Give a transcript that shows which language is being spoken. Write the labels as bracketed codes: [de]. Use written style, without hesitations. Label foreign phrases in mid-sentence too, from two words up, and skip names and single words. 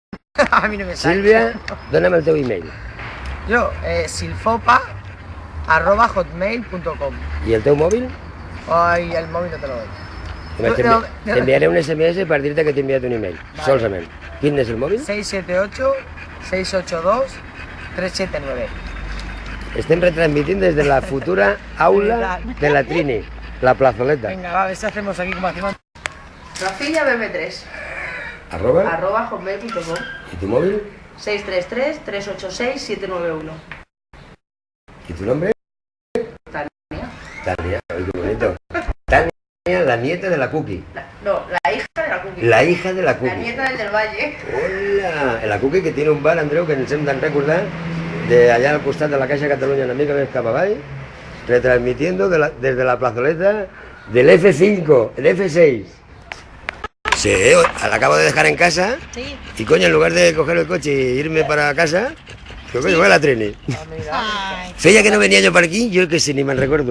[es] A mí no me sale. [ca] Sílvia, dona'm el teu email. Jo, silfopa@hotmail.com. I el teu mòbil? [es] Ay, el móvil no te lo doy. [ca] T'enviaré un SMS per dir-te que t'he enviat un email, Vale. solament. Quin és el mòbil? 678-682-379. Estem retransmitint des de la futura aula de la Trini, la plazoleta. [es] Venga, va, a ver si hacemos aquí como hacemos. Rafilla BM3 Arroba, @hotmail.com. ¿y tu móvil? 633-386-791. ¿Y tu nombre? Tania. Tania, ay, qué bonito. Tania, la nieta de la Cookie. No, la hija de la Cookie. La hija de la Cookie. La nieta del Valle. Hola, la Cookie que tiene un bar, [ca] Andreu, que ens hem de recordar, de allá al costat de la Caixa Catalunya, una mica més cap avall, [es] retransmitiendo desde la plazoleta del F5, el F6. Sí, la acabo de dejar en casa. Sí. Y coño, en lugar de coger el coche e irme para casa, pues coño, voy a la Trini. Ay, Feia que no venía yo para aquí, yo que sí, ni me recuerdo.